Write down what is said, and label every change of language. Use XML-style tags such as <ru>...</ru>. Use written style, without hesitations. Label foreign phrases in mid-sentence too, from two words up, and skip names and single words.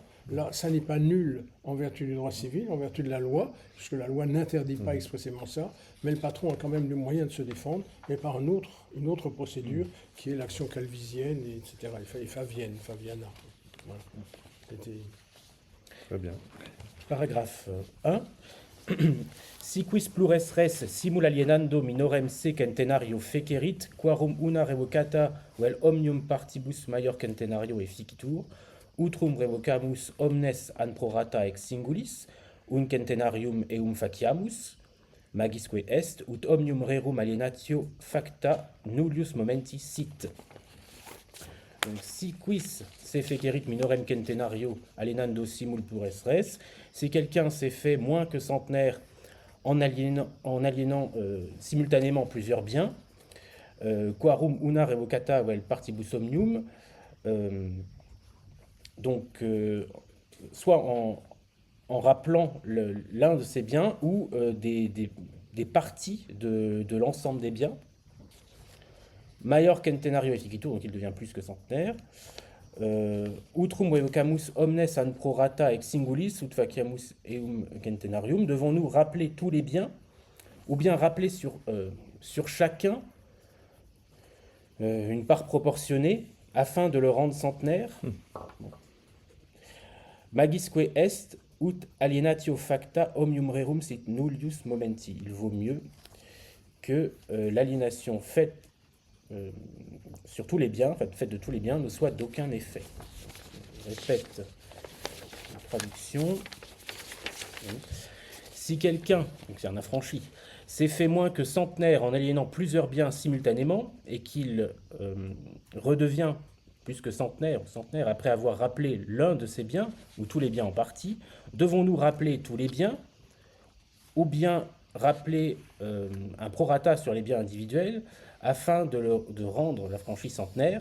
<fr>Là, ça n'est pas nul en vertu du droit civil, en vertu de la loi, puisque la loi n'interdit pas expressément ça, mais le patron a quand même le moyen de se défendre, mais par une autre procédure, qui est l'action calvisienne, etc., et fabiana. Voilà. C'était... Très bien. Paragraphe 1.</fr> <la>Si quis plures res simul alienando minorem se centenario fecerit, quarum una revocata vel omnium partibus maior centenario efficitur, utrum revocamus omnes an prorata ex singulis, un centenarium eum faciamus, magisque est, ut omnium rerum alienatio facta nullius momenti sit. Donc, si quis se fecerit minorem centenario alienando simul plures res,</la> <fr>si quelqu'un s'est fait moins que centenaire en aliénant simultanément plusieurs biens,</fr> <la>quarum una revocata vel partibus omnium,</la> <fr>soit en rappelant l'un de ces biens ou des parties de l'ensemble des biens.</fr> <la>Maior centenario efficitur,</la> <fr>donc il devient plus que centenaire.</fr> <la>Utrum revocamus omnes an prorata ex singulis ut faciamus eum centenarium.</la> <fr>Devons-nous rappeler tous les biens ou bien rappeler sur chacun une part proportionnée afin de le rendre centenaire?</fr> <la>Magisque est ut alienatio facta omnium rerum sit nullius momenti.</la> <fr>Il vaut mieux que l'aliénation faite sur tous les biens, faite de tous les biens, ne soit d'aucun effet. Je répète la traduction. Si quelqu'un, donc c'est un affranchi, s'est fait moins que centenaire en aliénant plusieurs biens simultanément et qu'il redevient plus que centenaire après avoir rappelé l'un de ces biens, ou tous les biens en partie, devons-nous rappeler tous les biens, ou bien rappeler un prorata sur les biens individuels, afin de rendre l'affranchi centenaire?</fr>